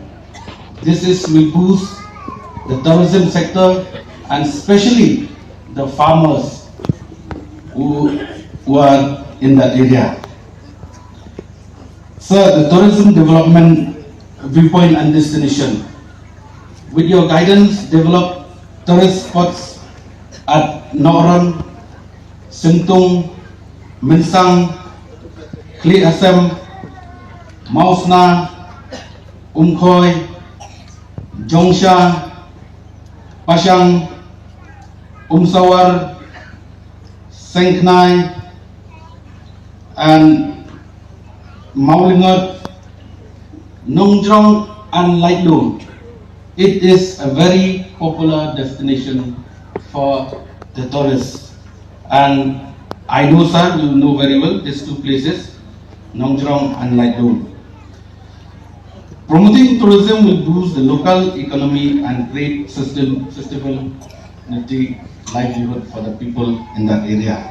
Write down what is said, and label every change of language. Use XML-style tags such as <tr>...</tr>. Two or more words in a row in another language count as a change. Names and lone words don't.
<en>This will boost the tourism sector and especially the farmers who are in that area. Sir, the tourism development viewpoint and destination. With your guidance, develop tourist spots at Noran, Sintung, Minsang, KHASI, Mausna, Umkhoy, Jongsha, Pashang, Umsawar, Sangma, and Mawkynrew, Nongjong, and Lightloon. It is a very popular destination for the tourists. And I know, sir, you know very well these two places, Nongjong and Lightloon. Promoting tourism will boost the local economy and create sustainable livelihood for the people in that area.</en>